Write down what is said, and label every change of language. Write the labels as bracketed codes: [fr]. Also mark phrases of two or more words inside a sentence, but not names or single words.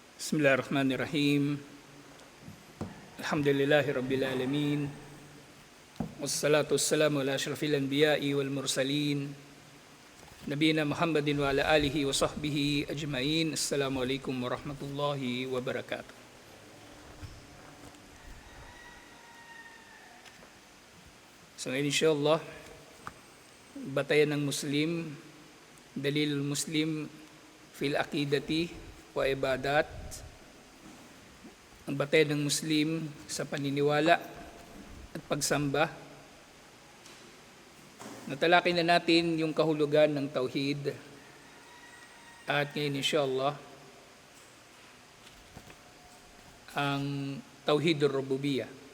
[ar] بسم الله الرحمن الرحيم. الحمد لله رب العالمين. والصلاة والسلام على أشرف الأنبياء والمرسلين. نبينا محمد وعلى آله وصحبه أجمعين. السلام عليكم ورحمة الله وبركاته. [tl] So ngayon insyaAllah, batayan ng Muslim, [ar] دليل مسلم في العقيدة وعبادات. [tl] Ang batayan ng Muslim sa paniniwala at pagsamba. Natalakay na natin yung kahulugan ng tauhid. At ngayon insyaAllah, ang [ar] توحيد الربوبية.